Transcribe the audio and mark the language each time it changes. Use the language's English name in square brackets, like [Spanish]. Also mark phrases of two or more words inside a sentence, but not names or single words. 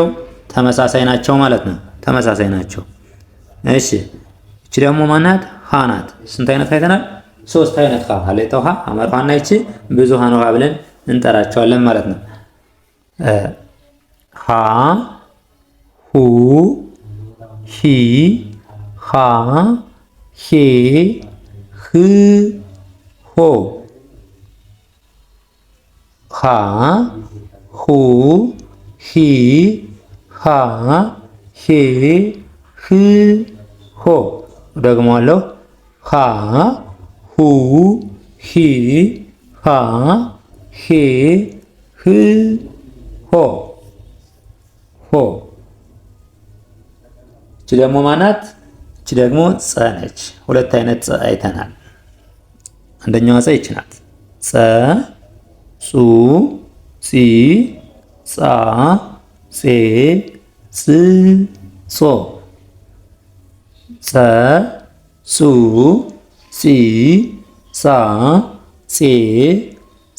[Amharic] ተመሳሳይ ናቸው ማለት ነው። ተመሳሳይ ናቸው። እሺ እቺ ደግሞ ማናት? ሃ ናት። ስንት አይነት አይተናል? ሶስት አይነት ሃ ሀሌታው ሃ ሐመር ሃና ይቺ ብዙሃን ሃ ብለን እንጠራቸዋለን ማለት ነው። ሃ ሁ ሂ ሃ ሄ ህ ሆ። ሃ ሁ ሂ ሃ ሄ ህ ሆ። ደግሞአለሁ። ሃ ሁ ሂ ሃ ሄ ህ ሆ ሆ። እቺ ደግሞ ማናት? እቺ ደግሞ ጸ ነች። ሁለት አይነት ጸ አይተናል። አንደኛዋ ጸ ይች ናት። ጸ ጹ ጺ ጻ ጼ ጽ ጾ። ጸ ጹ ጺ ጻ ጼ ጽ